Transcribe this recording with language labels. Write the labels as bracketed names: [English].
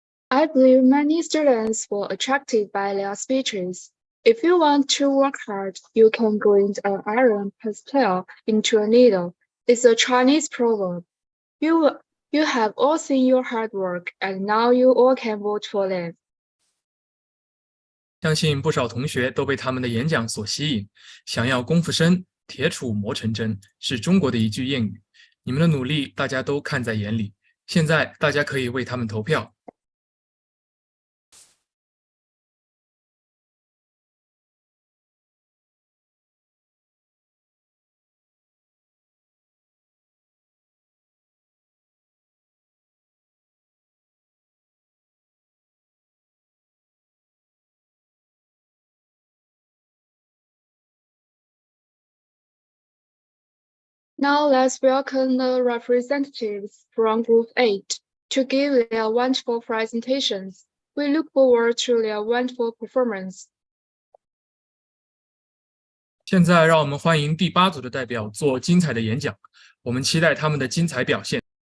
[English] I believe many students were attracted by their speeches. If you want to work hard, you can grind an iron pestle into a needle. It's a Chinese proverb. You have all seen your hard work, and now you all can vote for them. [Chinese] 相信不少同学都被他们的演讲所吸引。想要功夫深，铁杵磨成针，是中国的一句谚语。你们的努力，大家都看在眼里。现在大家可以为他们投票。 [English] Now let's welcome the representatives from Group 8 to give their wonderful presentations. We look forward to their wonderful performance. [Chinese] 现在让我们欢迎第8组的代表做精彩的演讲，我们期待他们的精彩表现。